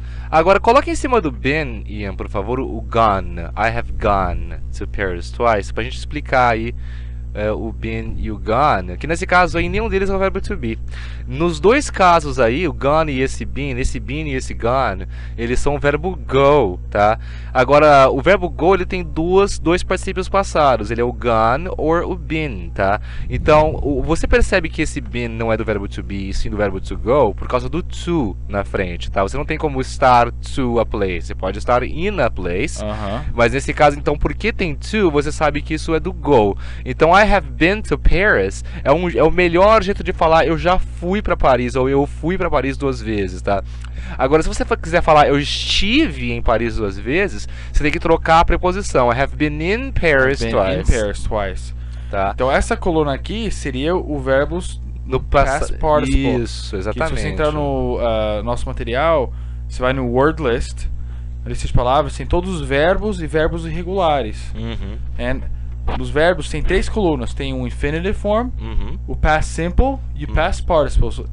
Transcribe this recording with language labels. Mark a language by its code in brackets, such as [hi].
[pt] Agora, coloque em cima do been, Ian, por favor, o gone. [en] I have gone to Paris twice. [pt] Pra gente explicar aí o been e o gone, que nesse caso aí nenhum deles é o verbo to be. Nos dois casos aí, o gone e esse been e esse gone, eles são o verbo go, tá? Agora, o verbo go, ele tem dois particípios passados, ele é o gone or o been, tá? Então, você percebe que esse been não é do verbo to be, e sim do verbo to go, por causa do to na frente, tá? Você não tem como estar [en] to a place, [pt] você pode estar [en] in a place, [pt] mas nesse caso, então, porque tem to, você sabe que isso é do go. Então, [en] I have been to Paris [pt] é o melhor jeito de falar eu já fui para Paris, ou eu fui para Paris 2 vezes, tá? Agora, se você quiser falar eu estive em Paris 2 vezes, você tem que trocar a preposição. [en] I have been in Paris twice. [pt] Tá? Então essa coluna aqui seria o verbo [en] no past participle. [pt] Isso, exatamente. Se você entrar no nosso material, você vai no word list, na lista de palavras, tem todos os verbos e verbos irregulares. Nos verbos tem 3 colunas, tem o infinitive form, o past simple e o past participle.